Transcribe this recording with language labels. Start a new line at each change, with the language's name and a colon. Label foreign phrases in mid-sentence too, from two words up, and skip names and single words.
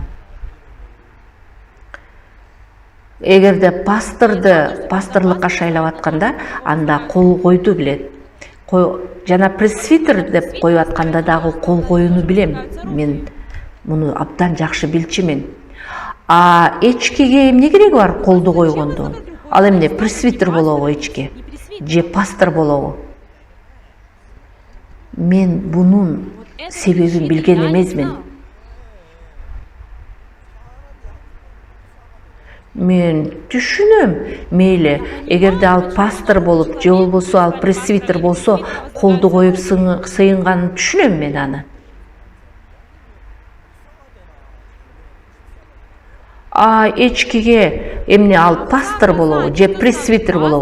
Kyrgyz: Эгерде пасторлукка шайлап атканда, анда кол койду билет. Жана пресвитер деп коюп атканда дагы кол коюуну билем. Мен муну абдан жакшы билчүмүн. А эчкиге эмне кереги бар колду койгондо? Ал эмне пресвитер болобу эчки?
Russian: Не пресвитер.
Kyrgyz: Же пастор болобу? Мен бунун
Russian: Вот этой
Kyrgyz: себебин
Russian: причины
Kyrgyz: билген
Russian: я не
Kyrgyz: эмесмин.
Russian: знал.
Kyrgyz: Мен түшүнөм, мейли, эгерде ал пастор болуп, же болбосо ал пресвитер болсо, колду коюп сыйынганын түшүнөм мен аны. А эчкиге эмне ал пастор болобу, же пресвитер болобу?